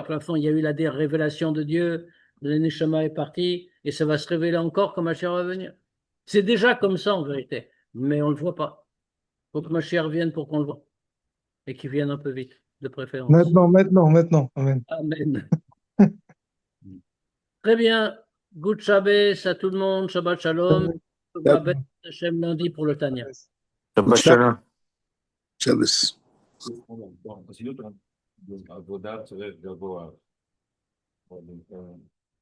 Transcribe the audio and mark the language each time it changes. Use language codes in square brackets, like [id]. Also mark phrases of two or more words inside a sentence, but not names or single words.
[fr] De toute façon, il y a eu la révélation de Dieu, le Neshama est parti, et ça va se révéler encore quand Mashiach va venir. C'est déjà comme ça en vérité, mais on ne le voit pas. Il faut que Mashiach revienne pour qu'on le voit, et qu'il vienne un peu vite, de préférence. Maintenant. Amen. Amen. Très bien. [en] Good Shabbos [fr] à tout le monde. [he] שבת שלום. [fr] Hashem lundi pour le Tania. [he] שבת שלום. Shabbos. [fr] Bon, sinon, Avodat, c'est vrai, d'abord,